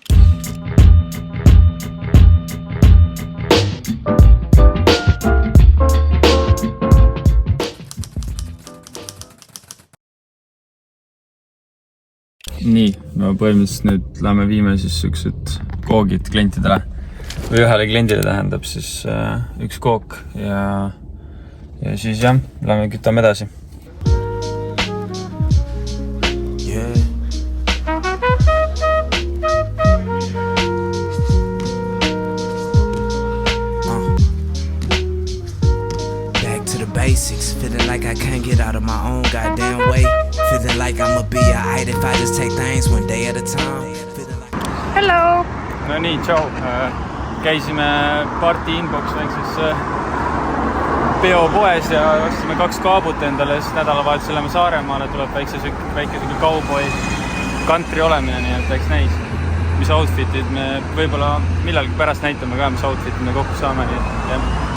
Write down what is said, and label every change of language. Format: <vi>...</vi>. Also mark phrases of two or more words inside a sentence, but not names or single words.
<et>Nii, no põhimõtteliselt nüüd lähme viime siis üksed koogid klientidele või ühele kliendile tähendab siis üks kook ja siis jah, lähme kütame edasi.</et> <en>Back to the basics, feeling like I can't get out of my own goddamn way. Feeling like I'ma be alright if I just take things one day at a time. Hello!</en> <et>No nii, tšau! Käisime Party Inbox väikses peopoes ja ostsime 2 kaabut endale, siis nädalavahetusel lähme Saaremaale, tuleb väike kauboi country olemine, nii et läks näis. Mis outfitid me võib-olla millalgi pärast näitame ka, mis outfitid me kokku saame, nii et jah.</et>